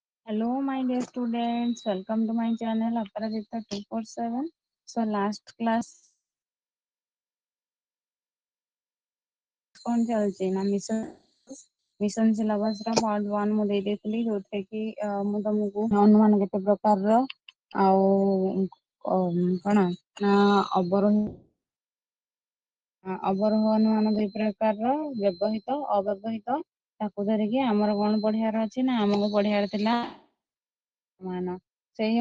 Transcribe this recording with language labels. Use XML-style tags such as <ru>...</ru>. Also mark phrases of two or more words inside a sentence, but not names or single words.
<en>Hello, my dear students. Welcome to my channel Aparajita 247. So, last class</en> <or>कौन ଚାଲିଛି ନା ମିଶନ ସିଲାବସ ର ପାର୍ଟ 1 ମୁଁ ଦେଇ ଦେଇଥିଲି ଯୋଉଥିରେ କି ମୁଁ ତମକୁ ଅନୁମାନ କେତେ ପ୍ରକାରର ଆଉ କଣ ନା ଅବରୋହ ଅନୁମାନ ଦୁଇ ପ୍ରକାରର ବ୍ୟବହିତ ଅବ୍ୟବହିତ ତାକୁ ଧରିକି ଆମର କଣ ପଢିବାର ଅଛି ନା ଆମକୁ ପଢିବାର ଥିଲା ମାନ ସେଇ</or>